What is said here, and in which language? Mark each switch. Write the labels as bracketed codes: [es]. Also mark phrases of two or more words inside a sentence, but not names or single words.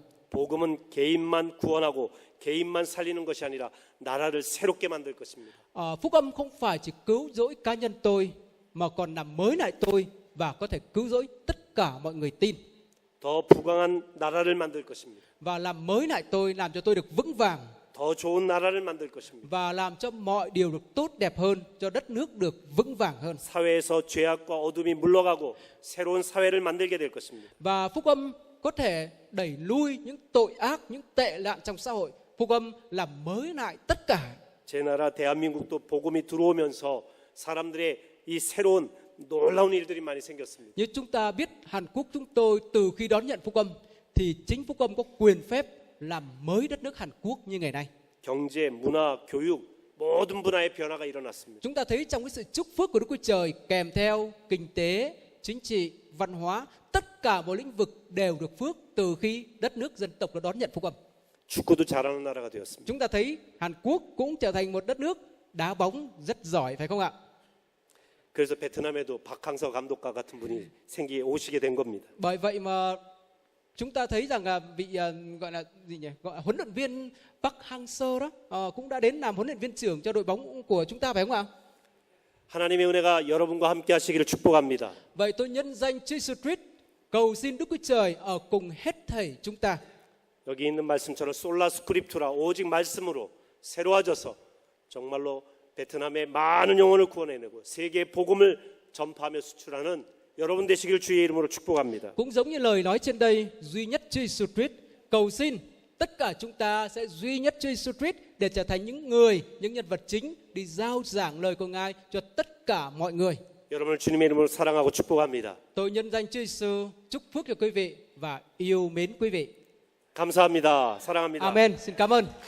[ko] 복음은 개인만 구원하고 개인만 살리는 것이 아니라 나라를 새롭게 만들 것입니다. [vi] Phúc âm không phải chỉ cứu rỗi cá nhân tôi mà còn làm mới lại tôi và có thể cứu rỗi tất cả mọi người tin. [ko] 더 부강한 나라를 만들 것입니다. [vi] Và làm mới lại tôi, làm cho tôi được vững vàng. [ko] 더 좋은 나라를 만들 것입니다. [vi] Và làm cho mọi điều được tốt đẹp hơn, cho đất nước được vững vàng hơn. [ko] 사회에서 죄악과 어둠이 물러가고 새로운 사회를 만들게 될 것입니다. [vi] Và phúc âm có thể đẩy lui những tội ác, những tệ nạn trong xã hội. Phúc âm làm mới lại tất cả. [ko] 제 나라 대한민국도 복음이 들어오면서 사람들의 이 새로운 놀라운 일들이 많이 생겼습니다. [vi] Như chúng ta biết Hàn Quốc chúng tôi từ khi đón nhận phúc âm thì chính phúc âm có quyền phép làm mới đất nước Hàn Quốc như ngày nay. [ko] 경제, 문화, 교육 모든 분야의 변화가 일어났습니다. [vi] Chúng ta thấy trong cái sự chúc phước của Đức Chúa Trời kèm theo kinh tế, chính trị, văn hóa, tất cả mọi lĩnh vực đều được phước từ khi đất nước dân tộc đã đón nhận phúc âm. [ko] 축구도 잘하는 나라가 되었습니다. [vi] Chúng ta thấy Hàn Quốc cũng trở thành một đất nước đá bóng rất giỏi, phải không ạ? [ko] 그래서 베트남에도 박항서 감독과 같은 분이 오시게 된 겁니다. [vi] Bởi vậy mà chúng ta thấy rằng là vị gọi là gì nhỉ? Gọi là huấn luyện viên Park Hang-seo đó cũng đã đến làm huấn luyện viên trưởng cho đội bóng của chúng ta, phải không ạ? [ko] 하나님의 은혜가 여러분과 함께 하시기를 축복합니다. [vi] Vậy tôi nhân danh Chúa Jesus Christ cầu xin Đức Chúa Trời ở cùng hết thảy chúng ta. [ko] 여기 있는 말씀처럼 [la] sola scriptura [ko] 오직 말씀으로 새로워져서 정말로 베트남의 많은 영혼을 구원해내고 세계의 복음을 전파하며 수출하는 여러분 되시기를 주의 이름으로 축복합니다. [vi] Cũng giống như lời nói trên đây, duy nhất Chúa Jesus Christ cầu xin tất cả chúng ta sẽ duy nhất Chúa Jesus Christ để trở thành những người, những nhân vật chính đi rao giảng lời của Ngài cho tất cả mọi người. [ko] 여러분을 주님의 이름으로 사랑하고 축복합니다. [vi] Tôi nhân danh Chúa Giêsu chúc phước cho quý vị và yêu mến quý vị. [ko] 감사합니다. 사랑합니다. [vi] Amen. Xin cảm ơn.